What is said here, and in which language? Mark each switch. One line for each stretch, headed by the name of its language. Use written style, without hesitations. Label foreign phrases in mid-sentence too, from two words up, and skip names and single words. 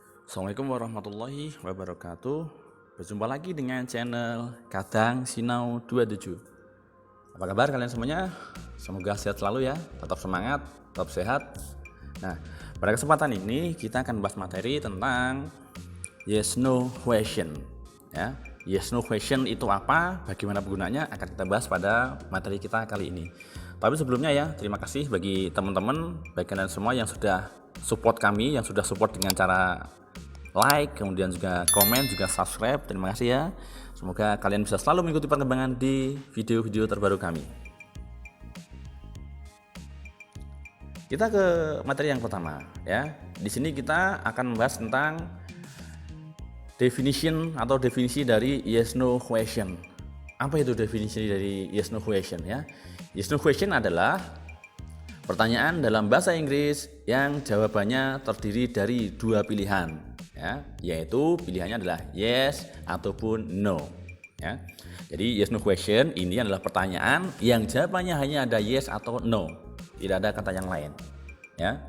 Arabic: السلام عليكم ورحمة الله وبركاته.
Indonesian: Berjumpa lagi dengan channel Kadang Sinau 27. Apa kabar kalian semuanya? Semoga sehat selalu ya, tetap semangat, tetap sehat. Nah, pada kesempatan ini kita akan bahas materi tentang
English: yes no question.
Indonesian: Ya,
English: yes no question
Indonesian: itu apa? Bagaimana penggunanya akan kita bahas pada materi kita kali ini. Tapi sebelumnya ya, terima kasih bagi teman-teman, bagi kalian semua yang sudah support kami, yang sudah support dengan cara like, kemudian juga komen, juga subscribe. Terima kasih ya. Semoga kalian bisa selalu mengikuti perkembangan di video-video terbaru kami. Kita ke materi yang pertama ya. Di sini kita akan membahas tentang definition atau definisi dari
English: yes no question.
Indonesian: Apa itu definisi dari
English: yes no question
Indonesian: ya?
English: Yes no question
Indonesian: adalah pertanyaan dalam bahasa Inggris yang jawabannya terdiri dari dua pilihan ya, yaitu pilihannya adalah yes ataupun no ya. Jadi
English: yes no question
Indonesian: ini adalah pertanyaan yang jawabannya hanya ada yes atau no, tidak ada kata yang lain ya.